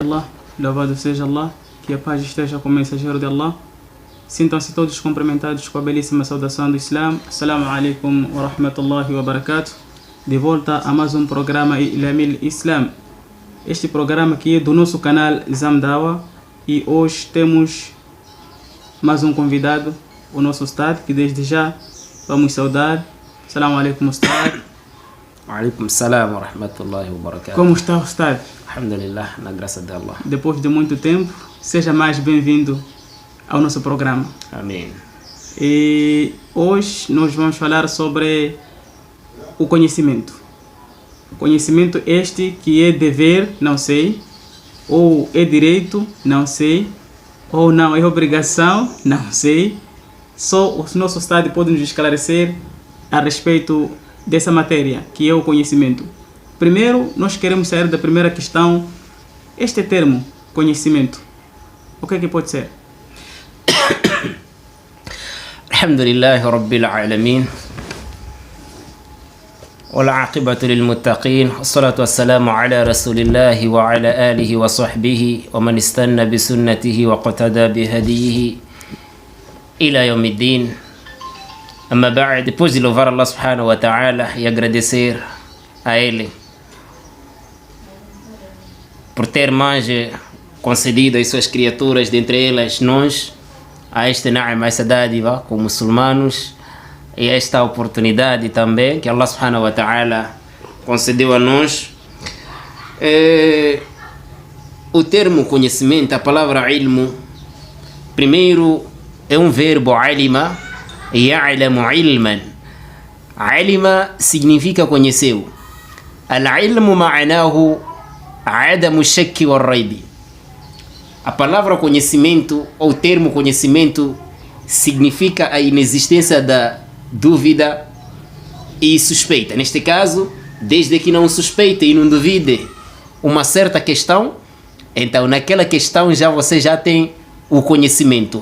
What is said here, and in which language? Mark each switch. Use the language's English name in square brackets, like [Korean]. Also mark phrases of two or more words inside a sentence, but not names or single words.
[Portuguese] Allah, louvado seja Allah, que a paz esteja com o mensageiro de Allah. Sintam-se todos cumprimentados com a belíssima saudação do Islam. [Arabic] السلام عليكم ورحمة الله وبركاته. [Portuguese] De volta a mais um programa Ilamil Islam. Este programa aqui é do nosso canal Zamdawa e hoje temos mais um convidado, o nosso Ustad, que desde já vamos saudar. [Arabic] السلام عليكم، أستاذ. عليكم السلام ورحمة الله وبركاته. [Portuguese] Como está, Ustad? Alhamdulillah, na graça de Allah. Depois de muito tempo, seja mais bem-vindo ao nosso programa. Amém. E hoje nós vamos falar sobre o conhecimento. Conhecimento este que é dever, não sei, ou é direito, não sei, ou não é obrigação, não sei. Só o nosso Estado pode nos esclarecer a respeito dessa matéria, que é o conhecimento. Primeiro, nós queremos sair da primeira questão. Este termo, conhecimento, o que é que pode ser? [Arabic] الحمد لله رب العالمين. والعاقبة للمتقين والصلاة والسلام على رسول الله وعلى آله وصحبه ومن استنى بسنته واقتدى بهديه إلى يوم الدين. أما بعد, [Portuguese] depois de louvar Allah [Arabic] سبحانه وتعالى [Portuguese] e agradecer a Ele por ter mais concedido às suas criaturas, dentre elas nós, a esta na'ima, essa dádiva como muçulmanos, e esta oportunidade também que Allah [Arabic] سبحانه وتعالى [Portuguese] concedeu a nós. O termo conhecimento, a palavra ilmu, primeiro é um verbo [Arabic] علم، يعلم علما. [Portuguese] Alima significa conheceu. [Arabic] العلم معناه عدم الشك والريب. [Portuguese] A palavra conhecimento, ou termo conhecimento, significa a inexistência da dúvida e suspeita. Neste caso, desde que não suspeite e não duvide uma certa questão, então naquela questão você já tem o conhecimento.